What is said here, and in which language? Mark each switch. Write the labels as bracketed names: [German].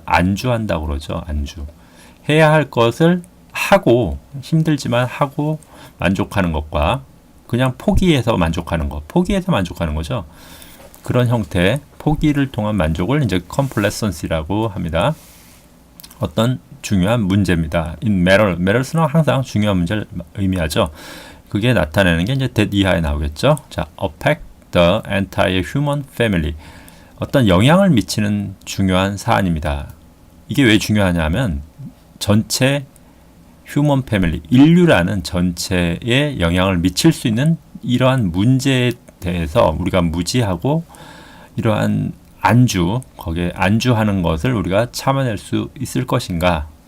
[Korean] 안주한다고 그러죠. 안주. 해야 할 것을 하고 힘들지만 하고 만족하는 것과 그냥 포기해서 만족하는 거죠. 그런 형태 포기를 통한 만족을 이제 complacency라고 합니다. 어떤 중요한 문제입니다. [English] in matters [Korean] 는 항상 중요한 문제를 의미하죠. 그게 나타내는 게 이제 that 이하에 나오겠죠. [English] 자, affect the entire human family. [Korean] 어떤 영향을 미치는 중요한 사안입니다. 이게 왜 중요하냐면 전체 휴먼 패밀리, 인류라는 전체에 영향을 미칠 수 있는 이러한 문제에 대해서 우리가 무지하고 이러한 거기에 안주하는 것을 우리가 참아낼 수 있을 것인가.